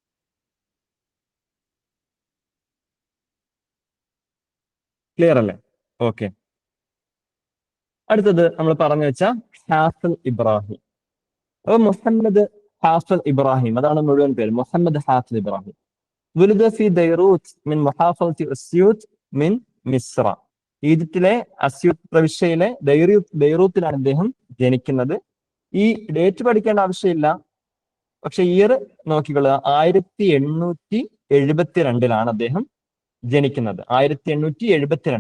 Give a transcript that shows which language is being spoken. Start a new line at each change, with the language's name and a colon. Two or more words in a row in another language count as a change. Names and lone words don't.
Malayalam: ക്ലിയർ അല്ലേ? ഓക്കെ. അടുത്തത് നമ്മൾ പറഞ്ഞു വെച്ച ഹാഫിൽ ഇബ്രാഹിം. അപ്പൊ മുഹമ്മദ് ഹാഫിൽ ഇബ്രാഹിം, അതാണ് മുഴുവൻ പേര്, മുഹമ്മദ് ഹാഫിൽ ഇബ്രാഹിം.
Arabic: ولد في بيروت من محافظة أسيوط من മിസ്ര.
Malayalam: ഈജിപ്തിലെ അസ്യൂത്ത് പ്രവിശ്യയിലെ ബെയ്റൂത്തിലാണ് അദ്ദേഹം ജനിക്കുന്നത്. ഈ ഡേറ്റ് പഠിക്കേണ്ട ആവശ്യമില്ല, പക്ഷെ ഇയർ നോക്കിക്കൊള്ളുക. 1872 അദ്ദേഹം ജനിക്കുന്നത്. 1872.